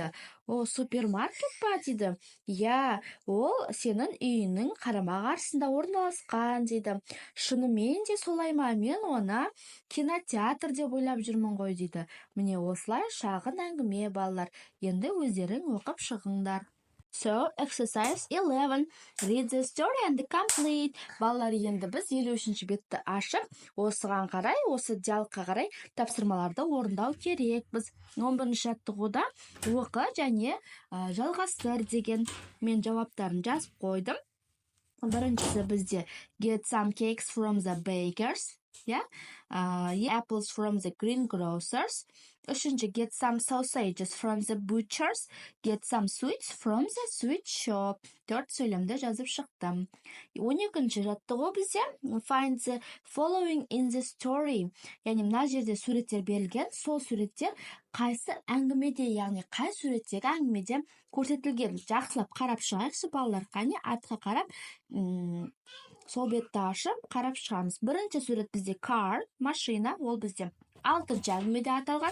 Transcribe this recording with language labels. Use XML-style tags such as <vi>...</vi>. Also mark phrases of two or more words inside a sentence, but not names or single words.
<kk>О, супермаркет па дейді? Я, ол сенің үйінің қарама-қарсысында орналасқан дейді. Шынымен де солай ма? Мен оны кинотеатр деп ойлап жүрмін ғой дейді. Міне осылай шағын әңгіме, балалар. Енді өздерің оқып шығыңдар.</kk> <en>So, exercise 11. Read the story and complete.</en> <kk>Балалар, енді біз 53-ші бетті ашып, осыған қарай, осы диалогқа қарай тапсырмаларды орындау керекпіз. 11-ші жаттығуда оқы және жалғастыр деген мен жауаптарын жазып қойдым. Біріншісі бізде</kk> <en>get some cakes from the bakers. Yeah, apples from the greengrocers. Үшінші, get some sausages from the butchers. Get some sweets from the sweet shop.</en> <kk>4 сөйлемді жазып шықтым. 12-ші жаттығу бізде</kk> <en>find the following in the story.</en> <kk>Яғни мына жерде суреттер берілген, сол суреттер қайсы әңгімеде, яғни қай суреттегі әңгімеде көрсетілген. Жақсылап қарап шығайықшы, балалар. Қане артқа қарап, сол бетті ашып қарап шығамыз. Бірінші сурет бізде car, машина, ол бізде 6-ші әңгімеде аталған.</kk>